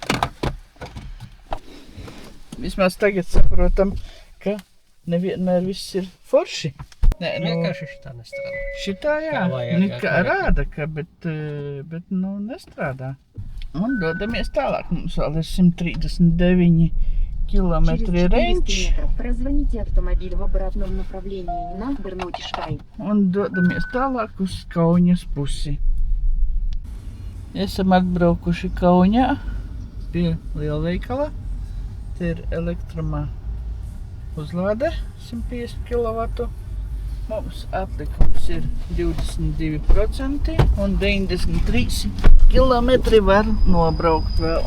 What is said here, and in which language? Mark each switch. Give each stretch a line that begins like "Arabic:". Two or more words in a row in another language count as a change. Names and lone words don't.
Latvian: Vismaz tagad saprotam, ka nevienmēr viss ir forši. Nē, Vienkārši šitā nestrādā. Šitā jā, Kā vajag, kā rāda, ka, bet nestrādā. Un dodamies tālāk. Mums vēl ir 139 kilometri range.
Russian: Разверните автомобиль в обратном направлении на Бернотишкай.
Latvian: Un dodamies tālāk uz Kauņas pusi. Esam atbraukuši Kauņā pie lielveikala. Te ir elektrumā uzlāde 150 kW. Mums atlikums ir 22% un 93 km var nobraukt vēl.